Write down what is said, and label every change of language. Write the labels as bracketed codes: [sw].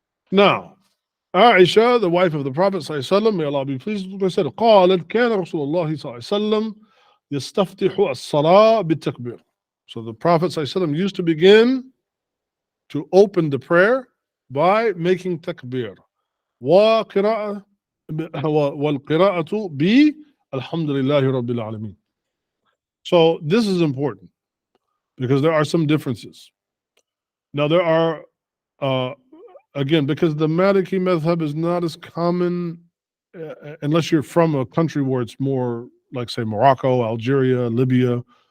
[en] Now, Aisha, the wife of the Prophet ﷺ, may Allah be pleased with her, said, [ar] قالت كان رسول الله صلى الله عليه وسلم يستفتح الصلاة بالتكبير. [en] So the Prophet ﷺ used to begin to open the prayer by making takbir. [ar] والقراءة ب الحمد لله رب العالمين. [en] So this is important because there are some differences. Now there are, again, because the Maliki Madhhab is not as common unless you're from a country where it's more like, say, Morocco, Algeria, Libya.